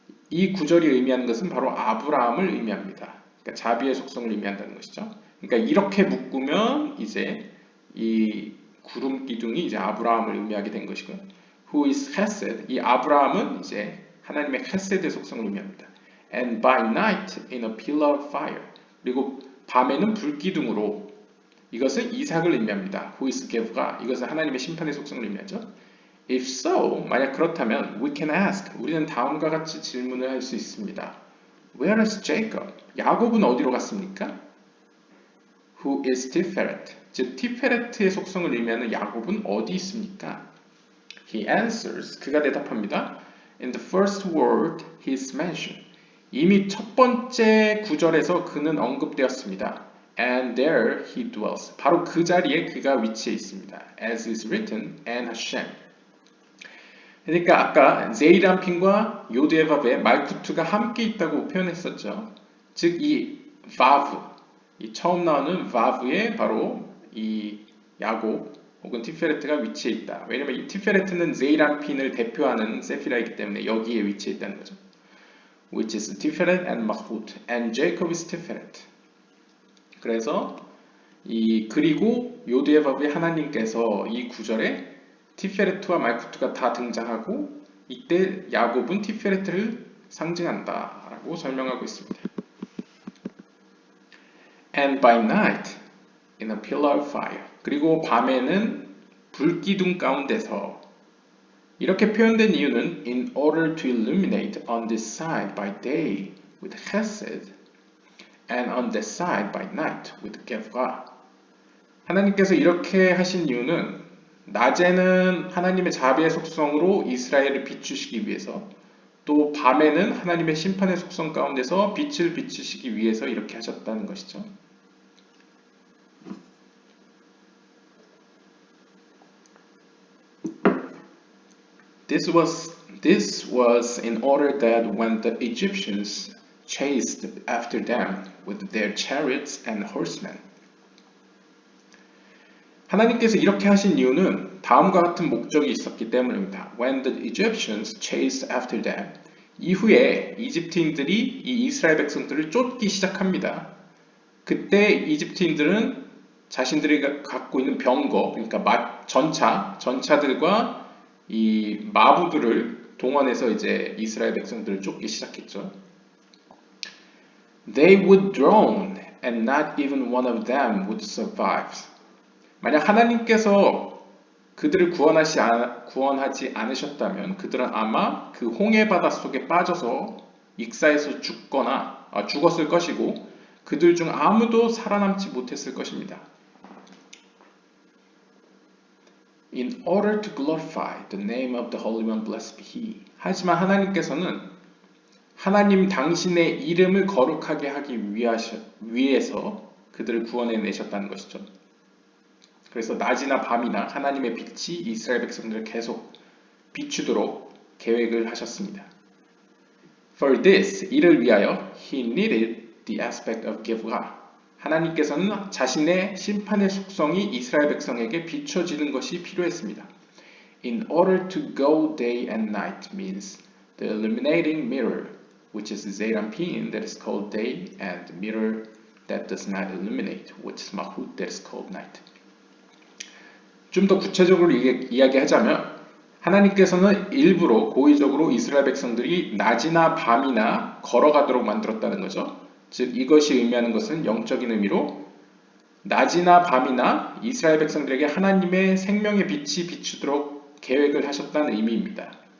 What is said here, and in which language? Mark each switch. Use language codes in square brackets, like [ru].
[ko] 이 구절이 의미하는 것은 바로 아브라함을 의미합니다. 그러니까 자비의 속성을 의미한다는 것이죠. 그러니까 이렇게 묶으면 이제 이 구름 기둥이 이제 아브라함을 의미하게 된 것이고요. [en] Who is Chesed? [ko] 이 아브라함은 이제 하나님의 Chesed의 속성을 의미합니다. [en] And by night in a pillar of fire. [ko] 그리고 밤에는 불기둥으로 이것은 이삭을 의미합니다. [en] Who is Gev [ko] 가 이것은 하나님의 심판의 속성을 의미하죠. [en] If so, [ko] 만약 그렇다면 [en] we can ask. [ko] 우리는 다음과 같이 질문을 할 수 있습니다. [en] Where is Jacob? [ko] 야곱은 어디로 갔습니까? [en] Who is Tiferet? [ko] 즉 티페레트의 속성을 의미하는 야곱은 어디 있습니까? [en] He answers. [ko] 그가 대답합니다. [en] In the first word he is mentioned. [ko] 이미 첫 번째 구절에서 그는 언급되었습니다. [en] And there he dwells. [ko] 바로 그 자리에 그가 위치해 있습니다. [en] As is written, and Hashem. [ko] 그러니까 아까 제이란핀과 요드에밥의 말쿠트가 함께 있다고 표현했었죠. 즉 이 바브, 이 처음 나오는 바브에 바로 이 야곱 혹은 티페레트가 위치해 있다. 왜냐면 이 티페레트는 제이란핀을 대표하는 세피라이기 때문에 여기에 위치해 있다는 거죠. [en] Which is Tiferet and Malchut, and Jacob is Tiferet. [ko] 그래서 그리고 요드에밥의 하나님께서 이 구절에 티페레트와 말쿠트가 다 등장하고 이때 야곱은 티페레트를 상징한다라고 설명하고 있습니다. [en] And by night in a pillar of fire. [ko] 그리고 밤에는 불기둥 가운데서 이렇게 표현된 이유는 [en] in order to illuminate on this side by day with chesed and on that side by night with gevra. [ko] 하나님께서 이렇게 하신 이유는 낮에는 하나님의 자비의 속성으로 이스라엘을 비추시기 위해서, 또 밤에는 하나님의 심판의 속성 가운데서 빛을 비추시기 위해서 이렇게 하셨다는 것이죠. [en] This was in order that when the Egyptians chased after them with their chariots and horsemen. [ko] 하나님께서 이렇게 하신 이유는 다음과 같은 목적이 있었기 때문입니다. [en] When the Egyptians chased after them. [ko] 이후에 이집트인들이 이 이스라엘 백성들을 쫓기 시작합니다. 그때 이집트인들은 자신들이 갖고 있는 병거, 그러니까 전차들과 이 마부들을 동원해서 이제 이스라엘 백성들을 쫓기 시작했죠. [en] They would drown and not even one of them would survive. [ko] 만약 하나님께서 그들을 구원하지 않으셨다면 그들은 아마 그 홍해 바다 속에 빠져서 익사해서 죽었을 것이고 그들 중 아무도 살아남지 못했을 것입니다. [en] In order to glorify the name of the Holy One, blessed be He. [ko] 하지만 하나님께서는 하나님 당신의 이름을 거룩하게 하기 위해서 그들을 구원해 내셨다는 것이죠. 그래서 낮이나 밤이나 하나님의 빛이 이스라엘 백성들을 계속 비추도록 계획을 하셨습니다. [en] For this, [ko] 이를 위하여 [en] He needed the aspect of Gevurah. [ko] 하나님께서는 자신의 심판의 속성이 이스라엘 백성에게 비춰지는 것이 필요했습니다. [en] In order to go day and night means the illuminating mirror, which is Zeirampin, that is called day, and mirror that does not illuminate, which is Malchut, that is called night. [ko] 좀 더 구체적으로 이야기하자면 하나님께서는 일부러 고의적으로 이스라엘 백성들이 낮이나 밤이나 걸어가도록 만들었다는 거죠. 즉 이것이 의미하는 것은 영적인 의미로 낮이나 밤이나 이스라엘 백성들에게 하나님의 생명의 빛이 비추도록 계획을 하셨다는 의미입니다.